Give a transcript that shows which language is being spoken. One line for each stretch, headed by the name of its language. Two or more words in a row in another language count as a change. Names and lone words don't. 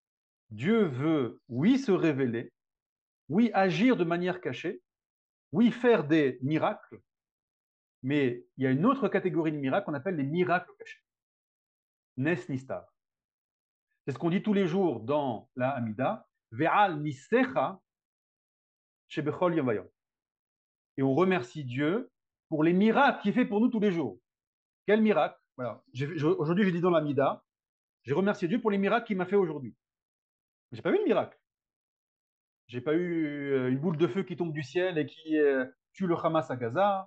French: Dieu veut, oui, se révéler, oui, agir de manière cachée, oui, faire des miracles, mais il y a une autre catégorie de miracles qu'on appelle les miracles cachés.
Hebrew: נס נסתר.
French: C'est ce qu'on dit tous les jours dans la Hamida.
Hebrew: ועל נסיך שבכל יום ויום.
French: Et on remercie Dieu pour les miracles qu'il fait pour nous tous les jours. Quel miracle? Voilà. Aujourd'hui, j'ai dit dans la Hamida, j'ai remercié Dieu pour les miracles qu'il m'a fait aujourd'hui. J'ai pas vu de miracle. J'ai pas eu une boule de feu qui tombe du ciel et qui tue le Hamas à Gaza.